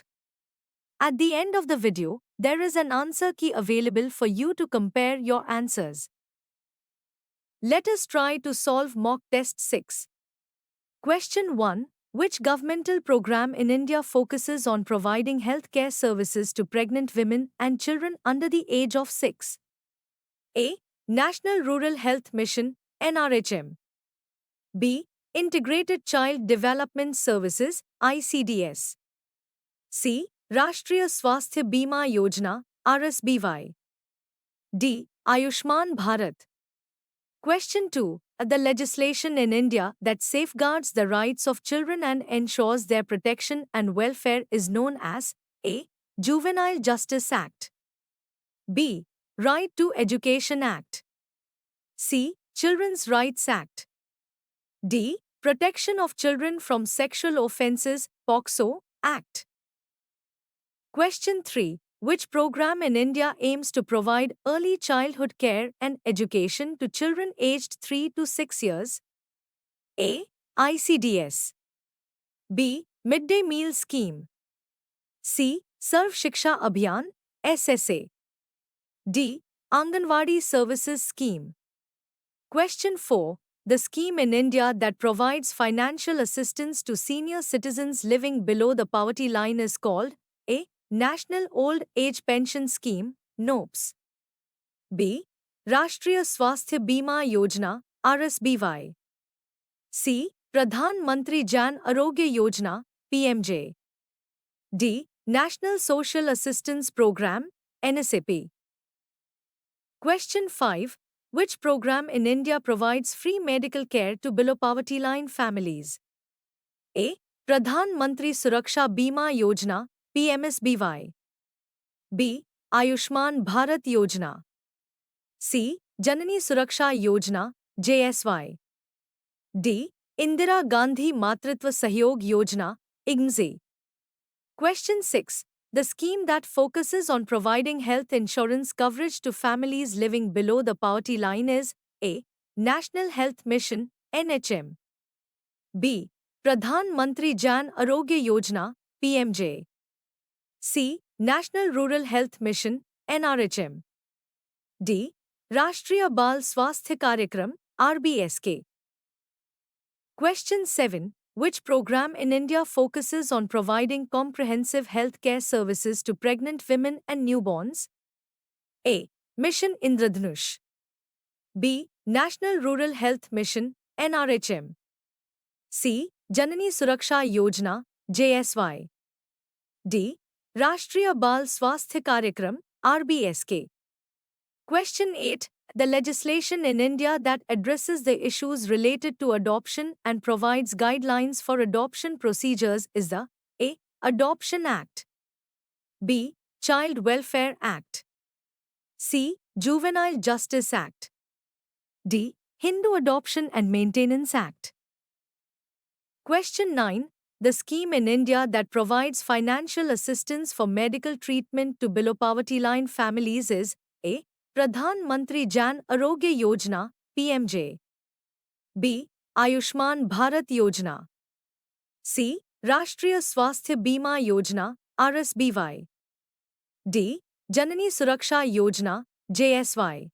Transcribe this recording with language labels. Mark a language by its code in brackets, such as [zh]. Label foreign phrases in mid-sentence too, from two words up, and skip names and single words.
[en] At the end of the video, there is an answer key available for you to compare your answers. Let us try to solve mock test 6. Question 1. Which governmental program in India focuses on providing healthcare services to pregnant women and children under the age of 6? A. National Rural Health Mission, NRHM. B. Integrated Child Development Services, ICDS. C. Rashtriya Swasthya Bima Yojana, RSBY. D. Ayushman Bharat. Question 2. The legislation in India that safeguards the rights of children and ensures their protection and welfare is known as A. Juvenile Justice Act. B. Right to Education Act. C. Children's Rights Act. D. Protection of Children from Sexual Offences, POCSO, Act. Question 3. Which program in India aims to provide early childhood care and education to children aged 3 to 6 years? A. ICDS. B. Midday Meal Scheme. C. Sarv Shiksha Abhiyan, SSA. D. Anganwadi Services Scheme. Question 4. The scheme in India that provides financial assistance to senior citizens living below the poverty line is called A. National Old Age Pension Scheme, NOPS. B. Rashtriya Swasthya Bima Yojana, RSBY. C. Pradhan Mantri Jan Arogya Yojana, PMJ. D. National Social Assistance Program, NSAP. Question 5. Which program in India provides free medical care to below poverty line families? A. Pradhan Mantri Suraksha Bima Yojana, PMSBY. B. Ayushman Bharat Yojana. C. Janani Suraksha Yojana, JSY. D. Indira Gandhi Matritva Sahyog Yojana, IGNZE. Question 6. The scheme that focuses on providing health insurance coverage to families living below the poverty line is A. National Health Mission, NHM. B. Pradhan Mantri Jan Arogya Yojana, PMJ. C. National Rural Health Mission, NRHM. D. Rashtriya Bal Swasthya Karyakram, RBSK. Question 7. Which program in India focuses on providing comprehensive healthcare services to pregnant women and newborns? A. Mission Indradhanush. B. National Rural Health Mission, NRHM. C. Janani Suraksha Yojana, JSY. D. Rashtriya Bal Swasthya Karyakram, RBSK. Question 8. The legislation in India that addresses the issues related to adoption and provides guidelines for adoption procedures is the A. Adoption Act. B. Child Welfare Act. C. Juvenile Justice Act. D. Hindu Adoption and Maintenance Act. Question 9. The scheme in India that provides financial assistance for medical treatment to below poverty line families is A. Pradhan Mantri Jan Arogya Yojana, PMJ. B. Ayushman Bharat Yojana. C. Rashtriya Swasthya Bima Yojana, RSBY. D. Janani Suraksha Yojana, JSY.